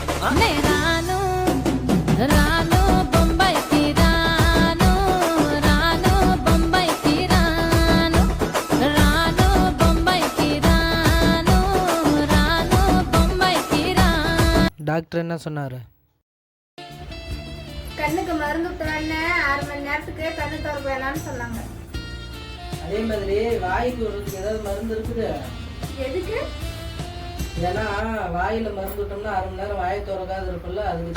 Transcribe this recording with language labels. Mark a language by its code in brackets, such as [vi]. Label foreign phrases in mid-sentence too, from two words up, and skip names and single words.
[te] రాను రాను బొంబాయికి రాను రాను బొంబాయికి రాను రాను బొంబాయికి రాను రాను బొంబాయికి రాను. [ta] டாக்டர் என்ன சொன்னாரு? கண்ணுக்கு மருந்து விட்டோடனே 6 மணி நேரத்துக்கு கண்ணு திறக்க வேணாம்னு சொன்னாங்க. அதே மாதிரி வாய்க்கு விடுறதுக்கு ஏதாவது மருந்து இருக்குது? எதுக்கு? ஏன்னா வாயில மருந்து விட்டோம்னா 6 மணி நேரம் வாயை திறக்காது இருக்குல்ல, அதுக்கு.